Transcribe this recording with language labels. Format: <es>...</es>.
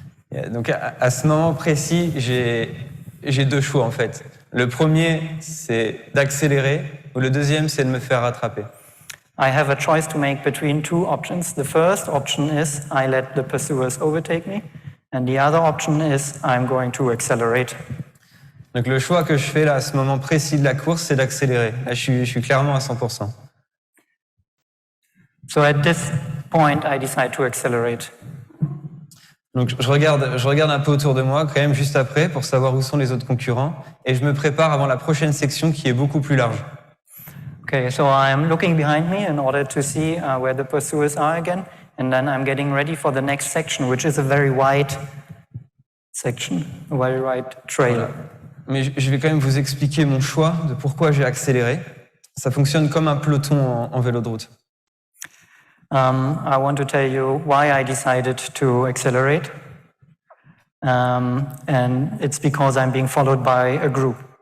<en>Yeah,</en> <fr>donc à ce moment précis, j'ai deux choix en fait. Le premier, c'est d'accélérer ou le deuxième, c'est de me faire rattraper.</fr> <en>I have a choice to make between two options. The first option is I let the pursuers overtake me, and the other option is I'm going to accelerate.</en> <fr>Donc le choix que je fais là, à ce moment précis de la course, c'est d'accélérer. Là, je suis clairement à 100%.</fr> <en>So at this point, I decide to accelerate.</en> <fr>Donc je regarde un peu autour de moi, quand même juste après, pour savoir où sont les autres concurrents, et je me prépare avant la prochaine section qui est beaucoup plus large.</fr> <en>Okay, so I'm looking behind me in order to see where the pursuers are again, and then I'm getting ready for the next section, which is a very wide section, a very wide trail.</en> <fr>Voilà. Mais je vais quand même vous expliquer mon choix de pourquoi j'ai accéléré. Ça fonctionne comme un peloton en vélo de route.</fr> <en>I want to tell you why I decided to accelerate, and it's because I'm being followed by a group.</en>